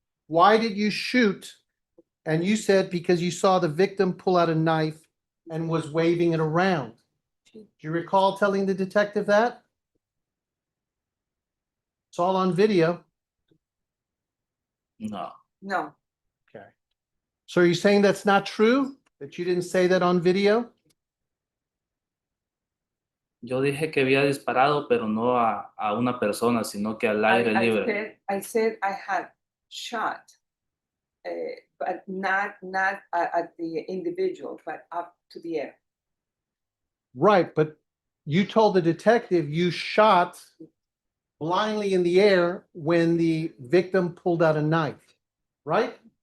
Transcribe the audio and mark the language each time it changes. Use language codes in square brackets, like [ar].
[en] Why did you shoot? And you said because you saw the victim pull out a knife and was waving it around. Do you recall telling the detective that? It's all on video. [es] No, [en] no, Okay. So are you saying that's not true? That you didn't say that on video? [es] yo dije que había disparado, pero no a una persona, sino que al aire [en] I [es] libre. [en] said I had shot, but not at the individual, but up to the air. Right, but you told the detective you shot blindly in the air when the victim pulled out a knife, right?